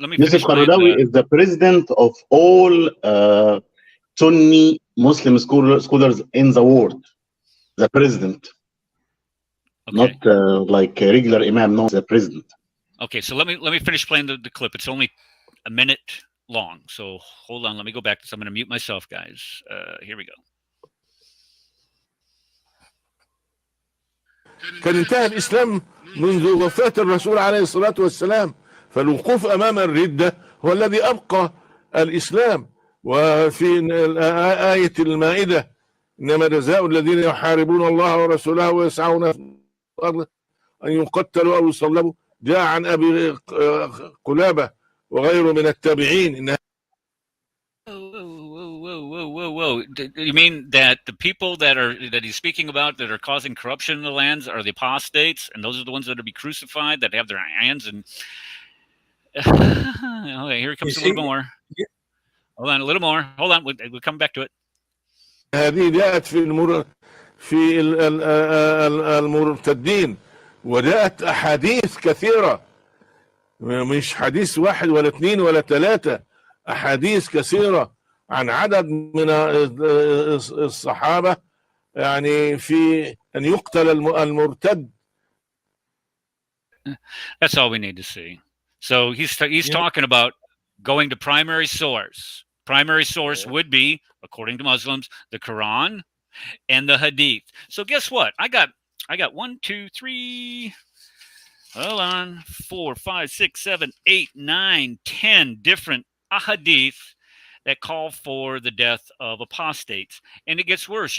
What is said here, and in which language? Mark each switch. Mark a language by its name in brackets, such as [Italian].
[English] Yusuf al-Qaradawi is the president of all Sunni Muslim scholars in the world. The president, okay. Not like a regular Imam. No, the president. Okay, so let me finish playing the clip. It's only a minute long, so hold on. Let me go back to this. I'm going to mute myself, guys. Here we go. [Arabic] كان انتهى الإسلام منذ وفاة الرسول عليه الصلاة والسلام، فالوقوف أمام الردة هو الذي أبقى الإسلام. وفي آية المائدة إنما جزاء الذين يحاربون الله ورسوله ويسعون في الأرض أن يقتلوا أو يصلبوا، جاء عن أبي قلابة وغيره من التابعين إن. [English] Whoa. You mean that the people that he's speaking about that are causing corruption in the lands are the apostates, and those are the ones that will be crucified, that have their hands and okay, here comes a little more. Hold on, a little more. Hold on, we'll come back to it. [Arabic] هذه جاءت في المرتدين، وجاءت أحاديث كثيرة، مش حديث واحد ولا اثنين ولا ثلاثة، أحاديث كثيرة عن عدد من الصحابة يعني في أن يقتل المرتد. [English] That's all we need to see. So he's talking about going to primary source. Primary source would be, according to Muslims, the Quran and the Hadith. So guess what? I got 1, 2, 3. Hold on, 4, 5, 6, 7, 8, 9, 10 different ahadith that call for the death of apostates. And it gets worse.